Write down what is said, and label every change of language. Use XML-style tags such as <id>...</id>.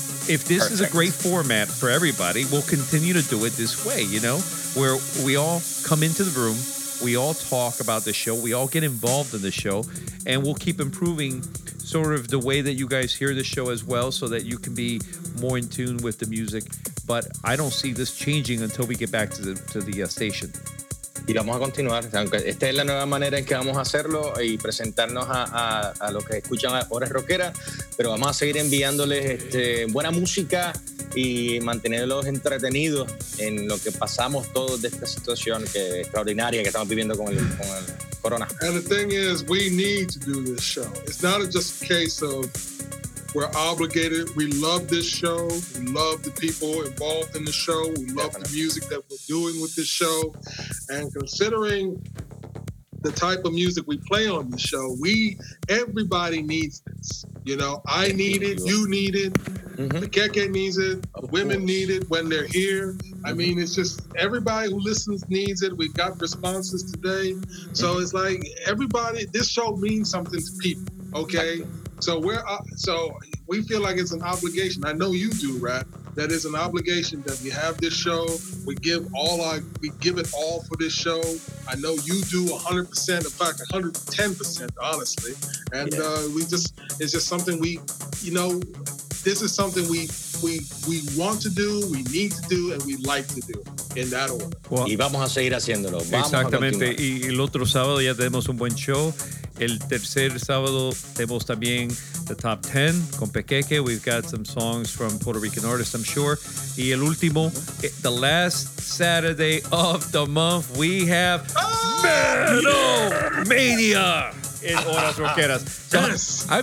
<en>If this Perfect. Is a great format for everybody, we'll continue to do it this way, you know, where we all come into the room, we all talk about the show, we all get involved in the show, and we'll keep improving sort of the way that you guys hear the show as well so that you can be more in tune with the music. But I don't see this changing until we get back to the station.</en> <es>Y vamos a continuar, aunque esta es la nueva manera en que vamos a hacerlo y presentarnos a los que escuchan Horas Rockeras, pero vamos a seguir enviándoles buena música y mantenerlos entretenidos en lo que pasamos todos de esta situación que es extraordinaria que estamos viviendo con el corona.</es> <en>And the thing is, we need to do this show. It's not just a case of we're obligated. We love this show. We love the people involved in the show. We love Definitely. The music that we're doing with this show. And considering the type of music we play on the show, everybody needs this. You know, I need it. You need it. Mm-hmm. The Keke needs it. The women need it when they're here. Mm-hmm. I mean, it's just everybody who listens needs it. We've got responses today. Mm-hmm. So it's like everybody, this show means something to people, okay? So we feel like it's an obligation. I know you do, Rat. That is an obligation that we have this show. We give it all for this show. I know you do 100%, in fact, 110%, honestly. And it's just something this is something we want to do, we need to do, and we like to do in that order.</en> <es>Well, y vamos a seguir haciéndolo. Exactamente. Y el otro sábado ya tenemos un buen show. El tercer sábado tenemos también</es> <en>the top 10</en> <es>con Pequeque.</es> <en>We've got some songs from Puerto Rican artists, I'm sure.</en> <es>Y el último,</es> <en>the last Saturday of the month, we have Metal Mania in Horas Rockeras.</en>